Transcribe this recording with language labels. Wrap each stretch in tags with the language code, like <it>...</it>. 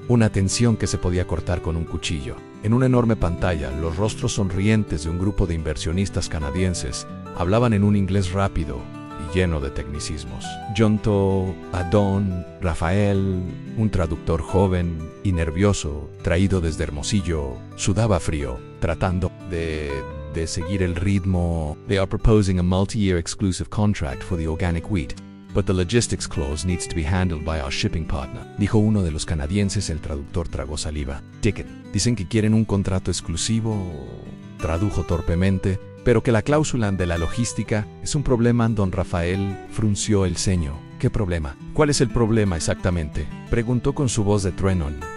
<es>Una tensión que se podía cortar con un cuchillo. En una enorme pantalla, los rostros sonrientes de un grupo de inversionistas canadienses hablaban en un inglés rápido y lleno de tecnicismos. Junto a don Rafael, un traductor joven y nervioso, traído desde Hermosillo, sudaba frío, tratando de seguir el ritmo.</es> <en>They are proposing a multi-year exclusive contract for the organic wheat, but the logistics clause needs to be handled by our shipping partner, dijo uno de los canadienses.</en> <es>El traductor tragó saliva. Ticket. Dicen que quieren un contrato exclusivo, tradujo torpemente, pero que la cláusula de la logística es un problema. Don Rafael frunció el ceño. ¿Qué problema? ¿Cuál es el problema exactamente?, preguntó con su voz de trueno.</es>